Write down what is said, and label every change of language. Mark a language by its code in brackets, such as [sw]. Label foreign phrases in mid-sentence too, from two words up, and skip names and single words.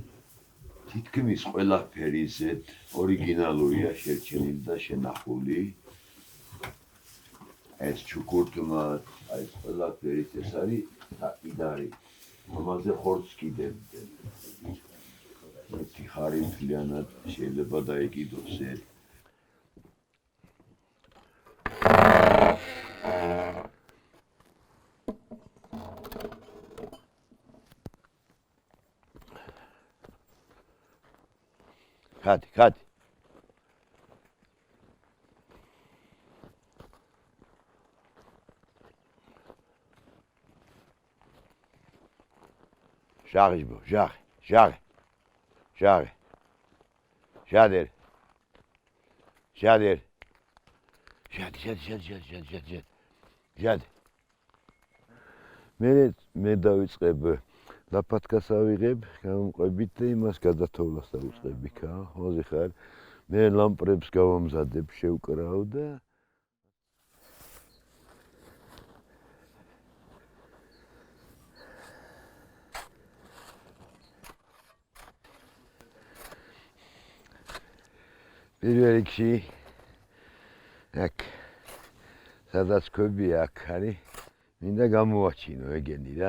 [ka] თითქმის ყველაფერი ზედ ორიგინალურია შერჩენილი და შენახული. ეს ჩუქურთმა, ეს ყველაფერი ეს არის იდარი. რომელზე ხორცს კიდევდნენ. ერთი ხარი მთლიანად შეიძლება დაიკიდოს ზედ. Hadi. Jarre bu, jarre. Jader. Jad. მე დავიწყებ ლაპატკას ავიღებ, გამომყვებით და იმას გადათოვლას დავუწყებ იქა, ხოზე ხარ. მე ლამპრებს გავამზადებ, შევკრავ და პირველ რიგში აქ სადაც ქვებია აქ არის, მინდა გამოვაჩინო ეგენი რა.